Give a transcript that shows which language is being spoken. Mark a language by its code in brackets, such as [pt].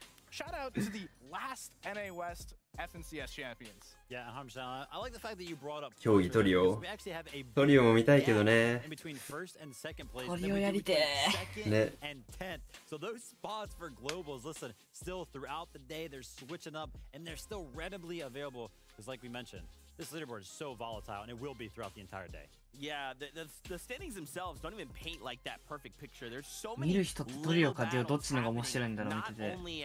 [en] Shout out to the last NA West FNCS champions. Yeah, 100%. I like the fact that you brought up [ja] 競技トリオも見たいけどね。トリオやりてー。 ね。 [en] So those spots for globals, listen, still throughout the day they're switching up and they're still readily available because like we mentioned, this leaderboard is so volatile and it will be throughout the entire day. Yeah, the standings themselves don't even paint like that perfect picture. There's so many [ja] 見る人とトリオかデュオどっちのが面白いんだろう見てて。